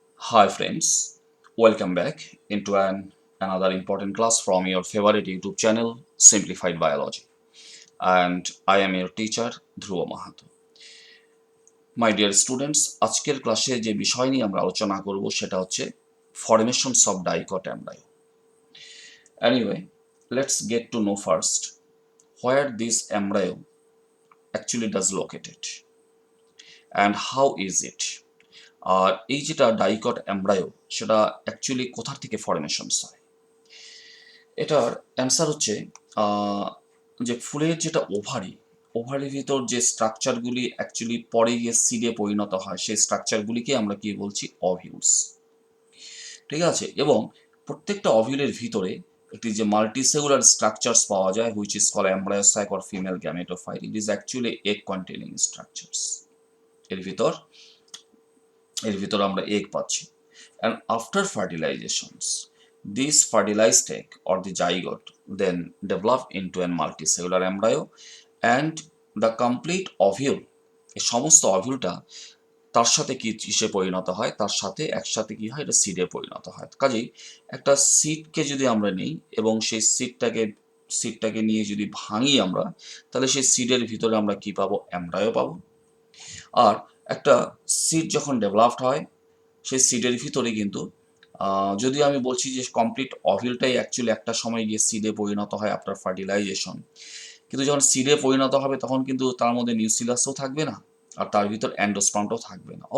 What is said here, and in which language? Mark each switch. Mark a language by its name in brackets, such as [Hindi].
[English] Hi friends, welcome back into another important class from your favorite YouTube channel, Simplified Biology. And I am your teacher, Dhruva Mahato. My dear students, [Bangla] আজকের ক্লাসে যে বিষয় নিয়ে আমরা আলোচনা করব সেটা হচ্ছে [English] formations of dicot embryo. Anyway, let's get to know first where this embryo actually does located and how is it. [Bangla] আর এই যেটা ডাইকট এমব্রায়ো সেটা অ্যাকচুয়ালি কোথা থেকে ফরমেশনস হয়। এটার অ্যান্সার হচ্ছে যে ফুলের যেটা ওভারির ভিতর যে স্ট্রাকচারগুলি অ্যাকচুয়ালি পরে গিয়ে সিডে পরিণত হয় সেই স্ট্রাকচারগুলিকে আমরা কি বলছি অভিউলস। ঠিক আছে, এবং প্রত্যেকটা অভিউলের ভিতরে একটি যে মাল্টিসেলুলার স্ট্রাকচারস পাওয়া যায় [English] Which is called embryo sac or female gametophyte, it is actually egg containing structures. [Bangla] এর ভিতর আমরা এগ পাচ্ছি। [English] And after fertilizations, this fertilized egg or the zygote then develop into a multicellular embryo and the complete ovule, [Bangla] এই সমস্ত অভিউলটা তার সাথে কি কিসে পরিণত হয়, তার সাথে একসাথে কি হয়, এটা সিডে পরিণত হয়। কাজেই একটা সিডকে যদি আমরা নিই এবং সেই সিডটাকে নিয়ে যদি ভাঙি আমরা, তাহলে সেই সিডের ভিতরে আমরা কি পাবো, এমব্রায়ো পাবো। আর একটা সিড যখন ডেভেলপড হয় সেই সিডের ভিতরে কিন্তু যদি আমি বলছি যে কমপ্লিট অভিলটাই অ্যাকচুয়ালি একটা সময় গিয়ে সিডে পরিণত হয় আফটার ফার্টিলাইজেশন, কিন্তু যখন সিডে পরিণত হবে তখন কিন্তু তার মধ্যে নিউসিলাসও থাকবে না আর তার ভিতর অ্যান্ডোস্পার্মটাও থাকবে না।